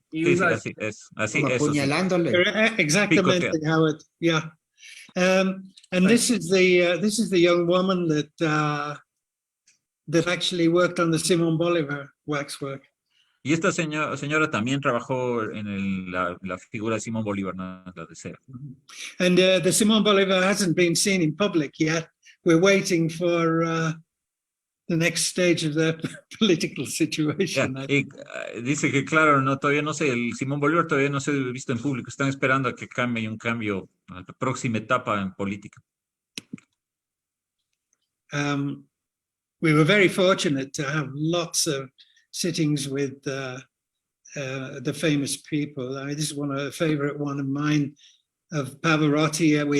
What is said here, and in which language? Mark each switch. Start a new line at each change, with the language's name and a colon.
Spanish: Y Sí, así es. Así, como apuñalándole.
English: Exactamente how it, yeah. And this is the young woman that actually worked on the Simón Bolívar waxwork.
Spanish: Y esta señora también trabajó en la figura de Simón Bolívar, ¿no? La de cera.
English: And the Simón Bolívar hasn't been seen in public yet. We're waiting for the next stage of their political situation. Yeah.
Spanish: Dice que, claro, todavía no sé, el Simón Bolívar todavía no se ha visto en público. Están esperando a que cambie un cambio a la próxima etapa en política.
English: We were very fortunate to have lots of sittings with the famous people. I mean, this is a favorite one of mine, of Pavarotti.